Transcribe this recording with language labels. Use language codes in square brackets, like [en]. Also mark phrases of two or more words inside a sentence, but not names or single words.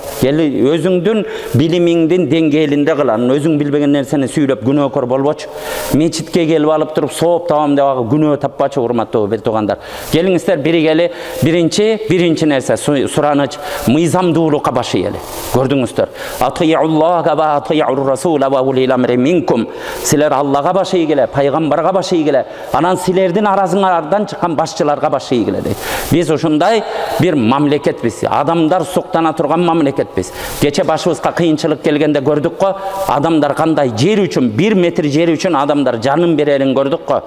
[ky] Өзүңдүн билимиңдин деңгээлинде кыл. Анан өзүң билбеген нерсени сүйлөп күнөөкөр болбочу. Мечитке келип алып туруп сооп табам деп күнөө таппачы, урматтуу бир туугандар. Келиңиздер, биригели биринчи нерсе сураныч мыйзамдуулукка башыйелы. Көрдүңүздөр. [ar] أطيعوا الله وأطيعوا الرسول وأولي الأمر منكم. [ky] Силер Аллага башый келе, пайгамбарга башый келе. Анан силердин араңарда Şаардан чыккан башчыларга баш ийгиле дейт. Биз ушундай бир мамлекетпиз. Адамдар суктана турган мамлекетпиз. Кече башыбызга кыйынчылык келгенде көрдүк го, адамдар кандай жер үчүн, 1 метр жер үчүн адамдар жанын берерин көрдүк го.